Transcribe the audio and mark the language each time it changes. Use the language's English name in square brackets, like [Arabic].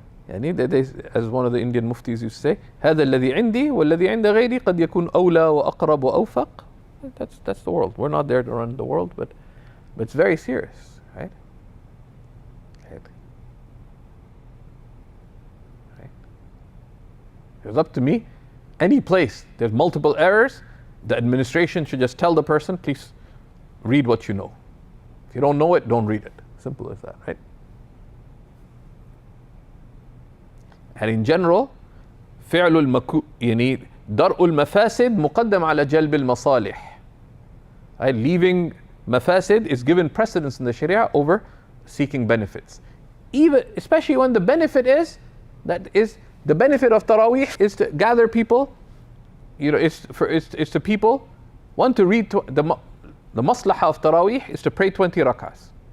[English] As one of the Indian muftis used to say, [Arabic] هذا الذي عندي والذي عند غيري قد يكون أولى وأقرب وأوفق. [English] That's the world. We're not there to run the world, but it's very serious, right? Right. Right. It was up to me. Any place there's multiple errors, the administration should just tell the person, please read what you know. If you don't know it, don't read it. Simple as that, right? And in general, [Arabic] فعل يعني درء المفاسد مقدم على جلب المصالح. [English] Right? Leaving mafasid is given precedence in the Sharia over seeking benefits. Especially when the benefit is the benefit of Taraweeh is to gather people. It's to people want to read the maslahah of Taraweeh is to pray 20 rak'ahs.